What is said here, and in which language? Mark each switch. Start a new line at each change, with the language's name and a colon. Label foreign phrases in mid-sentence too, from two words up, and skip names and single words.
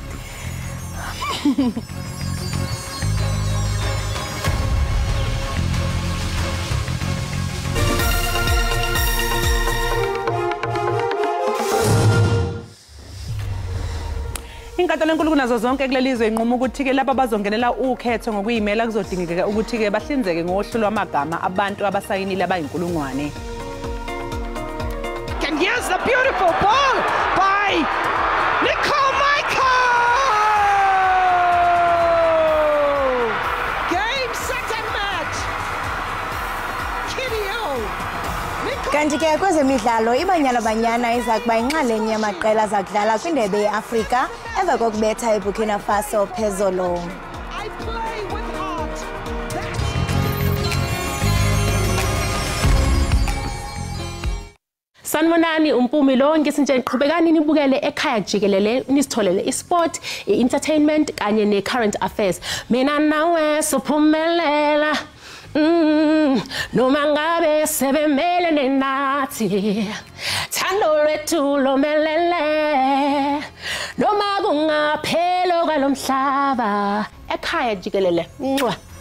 Zulu: Inkantolo enkulu kunazo zonke kulelizwe inquma ukuthi ke laba bazongenela ukhetho ngokuyimela kuzodingeka ukuthi ke bahlinzeke ngohlu lwamagama abantu abasayinile abayinkulungwane.
English: And here's the beautiful ball by Game, set and match.
Xhosa: Kanti ke kwezemidlalo iBanyana Banyana iza kuba inxalenye yamaqela zakudlala kwindebe yeAfrika emva kokubetha eBurkina Faso phezolo.
Zulu: Sanibonani umpumi lonke sinje niqhubekani nibukele Ekhaya Jikelele nisitholele isport, entertainment kanye
English: necurrent affairs.
Zulu: Mina nawe sophumelela. Noma ngabe sebemelene nathi thando lwethu lomelele noma kungaphelo kwalomhlaba Ekhaya Jikelele ncwa.